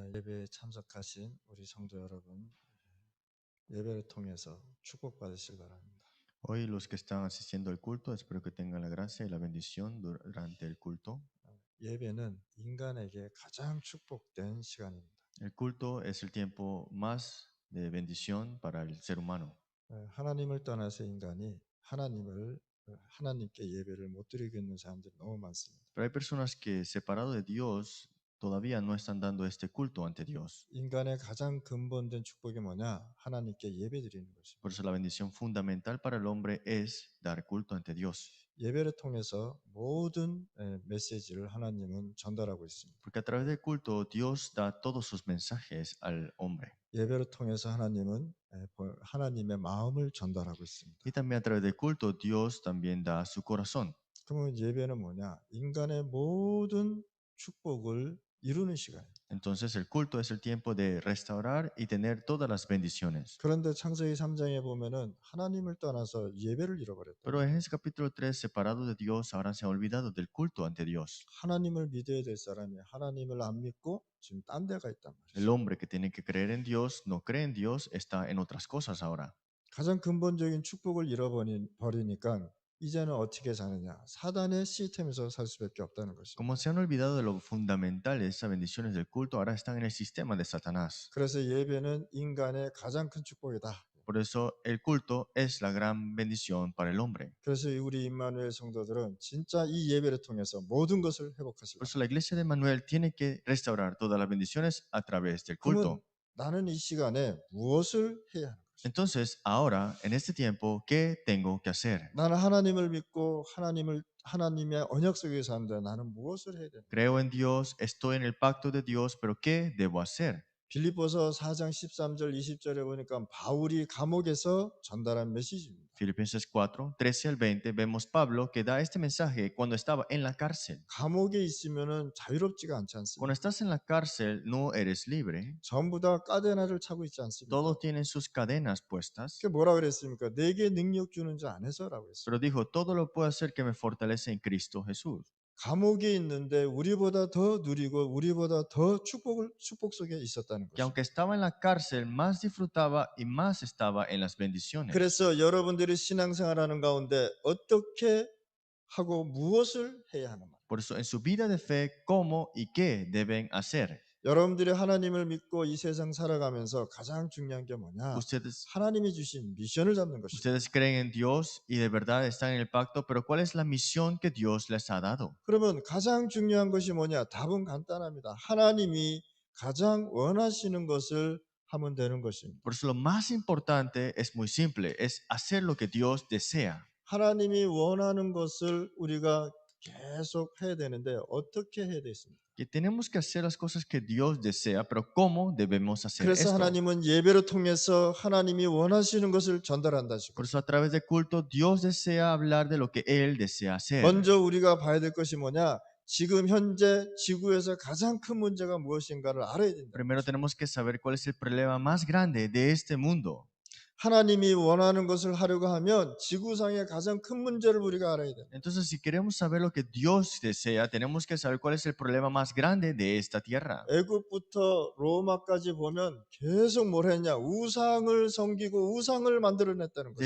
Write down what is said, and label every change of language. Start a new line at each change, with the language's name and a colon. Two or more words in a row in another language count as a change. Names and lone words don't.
Korean: 예배에 참석하신 우리 성도 여러분, 예배를 통해서 축복받으시길 바랍니다.
Spanish: Hoy los que están asistiendo al culto, espero que tengan la gracia y la bendición durante el culto.
Korean: 예배는 인간에게 가장 축복된 시간입니다.
Spanish: El culto es el tiempo más de bendición para el ser humano.
Korean: 하나님을 떠나서 인간이 하나님께 예배를 못 드리고 있는 사람들이 너무 많습니다.
Spanish: Pero hay personas que, separado de Dios, todavía no están dando este culto ante Dios.
Korean: 인간의 가장 근본된 축복이 뭐냐? 하나님께 예배 드리는 것입니다.
Spanish: Por eso la bendición fundamental para el hombre es dar culto ante Dios.
Korean: 예배를 통해서 모든 메시지를 하나님은 전달하고 있습니다.
Spanish: Porque a través del culto Dios da todos sus mensajes al hombre.
Korean: 예배를 통해서 하나님은 하나님의 마음을 전달하고 있습니다.
Spanish: Y también a través del culto Dios también da su corazón.
Korean: 그러면 예배는 뭐냐? 인간의 모든 축복을 이루는 시간이에요.
Spanish: Entonces el culto es el tiempo de restaurar y tener todas las bendiciones.
Korean: 그런데 창세기 3장에 보면은 하나님을 떠나서 예배를 잃어버렸다.
Spanish: Pero en ese capítulo 3, separado de Dios, ahora se ha olvidado del culto ante Dios.
Korean: 하나님을 믿어야 될 사람이 하나님을 안 믿고 지금 딴 데가 있단
Spanish: El
Korean: 말이죠.
Spanish: hombre que tiene que creer en Dios, no cree en Dios, está en otras cosas ahora.
Korean: 가장 근본적인 축복을 잃어버리니까 이제는 어떻게 사느냐? 사단의 시스템에서 살 수밖에 없다는 것이죠.
Spanish: Como se han olvidado de lo fundamental de esas bendiciones del culto, ahora están en el sistema de Satanás.
Korean: 그래서 예배는 인간의 가장 큰 축복이다.
Spanish: Por eso el culto es la gran bendición para el hombre.
Korean: 그래서 우리 임마누엘 성도들은 진짜 이 예배를 통해서 모든 것을 회복하시고.
Spanish: Por eso la iglesia de Manuel tiene que restaurar todas las bendiciones a través del
Korean: 그러면
Spanish: culto.
Korean: 나는 이 시간에 무엇을 해야 하는 것이죠?
Spanish: Entonces, ahora, en este tiempo, ¿qué tengo que hacer?
Korean: 나는 하나님을 믿고 하나님의 언약 속에 사는데 나는 무엇을 해야 되나?
Spanish: Creo en Dios, estoy en el pacto de Dios, pero ¿qué debo hacer?
Korean: 빌립보서 4장 13절 20절에 보니까 바울이 감옥에서 전달한 메시지입니다.
Spanish: Filipenses 4, 13 al 20, vemos Pablo que da este mensaje cuando estaba en la cárcel.
Korean: 감옥에 있으면은 자유롭지가 않지
Spanish: Cuando
Korean: 않습니까?
Spanish: estás en la cárcel, no eres libre.
Korean: 전부 다 까데나를 차고 있지 않습니까?
Spanish: Todos tienen sus cadenas puestas.
Korean: 그게 뭐라 그랬습니까? 내게 능력 주는 자 안에서라고 했어요.
Spanish: Pero dijo, todo lo puedo hacer que me fortalece en Cristo Jesús.
Korean: 감옥에 있는데 우리보다 더 누리고 우리보다 더 축복 속에 있었다는
Spanish: Que
Korean: 것이죠.
Spanish: aunque estaba en la cárcel, más disfrutaba y más estaba en las bendiciones.
Korean: 그래서 여러분들이 신앙생활하는 가운데 어떻게 하고 무엇을 해야 하는 말.
Spanish: Por eso, en su vida de fe, ¿cómo y qué deben hacer?
Korean: 여러분들이 하나님을 믿고 이 세상 살아가면서 가장 중요한 게 뭐냐?
Spanish: Ustedes
Korean: 하나님이 주신 미션을 잡는 것이죠.
Spanish: Ustedes creen en Dios y de verdad están en el pacto, pero ¿cuál es la misión que Dios les ha dado?
Korean: 그러면 가장 중요한 것이 뭐냐? 답은 간단합니다. 하나님이 가장 원하시는 것을 하면 되는 것입니다.
Spanish: Por eso lo más importante es muy simple, es hacer lo que Dios desea.
Korean: 하나님이 원하는 것을 우리가 계속 해야 되는데 어떻게 해야 되겠습니까?
Spanish: Que tenemos que hacer las cosas que Dios desea, pero ¿cómo debemos hacer
Korean: 그래서
Spanish: esto?
Korean: 하나님은 예배를 통해서 하나님이 원하시는 것을 전달한다시고.
Spanish: Por eso a través del culto Dios desea hablar de lo que Él desea hacer.
Korean: 먼저 우리가 봐야 될 것이 뭐냐? 지금 현재 지구에서 가장 큰 문제가 무엇인가를 알아야 된다.
Spanish: Primero tenemos que saber cuál es el problema más grande de este mundo.
Korean: 하나님이 원하는 것을 하려고 하면 지구상의 가장 큰 문제를 우리가 알아야 돼.
Spanish: Entonces, si queremos saber lo que Dios desea, tenemos que saber cuál es el problema más grande de esta tierra.
Korean: 애굽부터 로마까지 보면 계속 뭘 했냐? 우상을 섬기고 우상을 만들어냈다는 거죠.